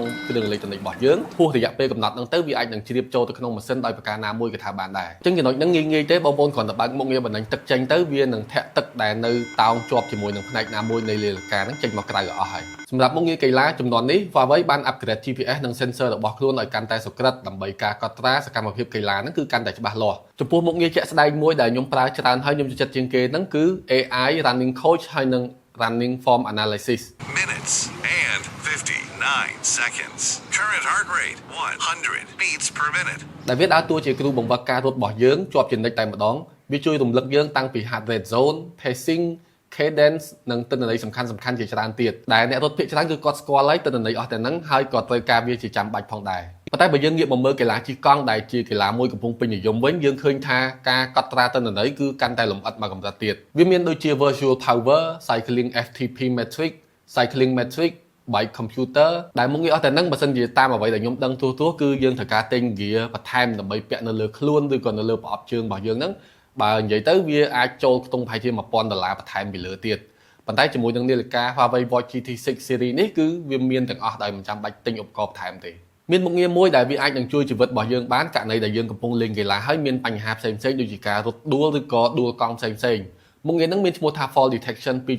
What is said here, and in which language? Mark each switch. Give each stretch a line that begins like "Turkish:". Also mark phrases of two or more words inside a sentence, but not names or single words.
Khmer: គ្រឿងអេឡិចត្រូនិករបស់យើងហួសរយៈពេលកំណត់ហ្នឹងទៅវាអាចនឹងជ្រាបចូលទៅក្នុងម៉ាស៊ីនដោយប្រការណាមួយក៏ថាបានដែរអញ្ចឹងចំណុចហ្នឹងងាយទេបងប្អូនគ្រាន់តែបើកមុខងារបណ្ដេញទឹកចេញទៅវានឹងធាក់ទឹកដែលនៅតោងជាប់ជាមួយនឹងផ្នែកណាមួយនៃនាឡិកាហ្នឹងចេញមកក្រៅឲ្យអស់ហើយសម្រាប់មុខងារកីឡាចំនួននេះ Huawei បាន upgrade GPS និង sensor របស់ខ្លួនឲ្យកាន់តែសុក្រិតដើម្បីការកត់ត្រាសកម្មភាពកីឡាហ្នឹងគឺកាន់តែច្បាស់លាស់ចំពោះមុខងារជាក់ស្ដែងមួយដែលខ្ញុំប្រើច្រើនហើយខ្ញុំចូលចិត្តជាងគេហ្នឹងគឺ
English: AI Running Coach
Khmer: ហើយនិង
English: Running Form Analysis minutes and 59 seconds. Current heart rate 100 beats per minute.
Khmer: ដែលវាដើរតួជាគ្រូបង្វឹកការរត់របស់យើងជាប់ជានិច្ចតែម្ដងវាជួយរំលឹកយើងតាំងពី
English: heart rate zone, pacing, cadence
Khmer: និងទិន្នន័យសំខាន់ជាច្រើនទៀតដែលអ្នករត់ភាគច្រើនគឺគាត់ស្គាល់ហើយទិន្នន័យអស់តែហ្នឹងហើយក៏ត្រូវការវាជាចាំ បាច់ផងដែរប៉ុន្តែបើយើងងាកមកមើលកីឡាជិះកង់ដែលជាកីឡាមួយកំពុងពេញនិយមវិញយើងឃើញថាការកត់ត្រាទិន្នន័យគឺកាន់តែលម្អិតមកកម្រិតទៀតវាមានដូចជា
English: virtual power, cycling FTP metric, cycling metric bike computer
Khmer: ដែលមុខងារអស់តែហ្នឹងបើសិនជាតាមអ្វីដែលខ្ញុំដឹងទូទៅគឺយើងត្រូវការទិញ gear បន្ថែមដើម្បី ពាក់នៅលើខ្លួនឬក៏នៅលើប្រអប់ជើងរបស់យើងហ្នឹងបើនិយាយទៅវាអាចចូលខ្ទង់ប្រហែលជា$1000បន្ថែមពីលើទៀតប៉ុន្តែជាមួយនឹងនាឡិកា Huawei Watch GT6 Series នេះគឺវាមានទាំងអស់ដោយមិនចាំបាច់ទិញឧបករណ៍បន្ថែមទេមានមុខងារមួយដែលវាអាចនឹងជួយជីវិតរបស់យើងបានករណីដែលយើងកំពុងលេងកីឡាហើយមានបញ្ហាផ្សេងៗដូចជាការរត់ដួលឬក៏ដួលកង់ផ្សេងៗមុខងារហ្នឹងមានឈ្មោះថា
English: Fall Detection